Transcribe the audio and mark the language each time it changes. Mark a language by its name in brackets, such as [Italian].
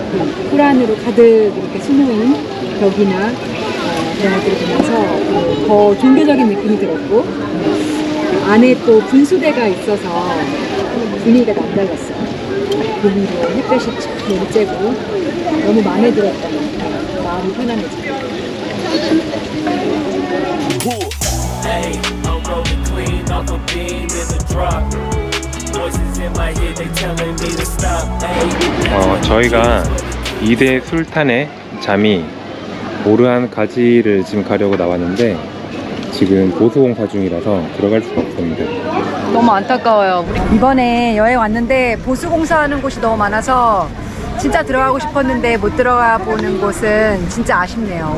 [Korean] 그 코란으로 가득 이렇게 수놓은 벽이나 그런 것들을 보면서 더 종교적인 느낌이 들었고 안에 또 분수대가 있어서 분위기가 남달랐어요. 그 위로 햇볕이 쫙 내리쬐고 너무 마음에 들었던 마음이 편안해져요. [English] Hey, I'm rolling clean off a beam in the drop. Voices in my head, they telling me to stop. Hey. [Korean] 저희가 2대 술탄의 잠이 오르한 가지를 지금 가려고 나왔는데 지금 보수 공사 중이라서 들어갈 수가 없습니다. 너무 안타까워요. 우리 이번에 여행 왔는데 보수 공사하는 곳이 너무 많아서 진짜 들어가고 싶었는데 못 들어가 보는 곳은 진짜 아쉽네요.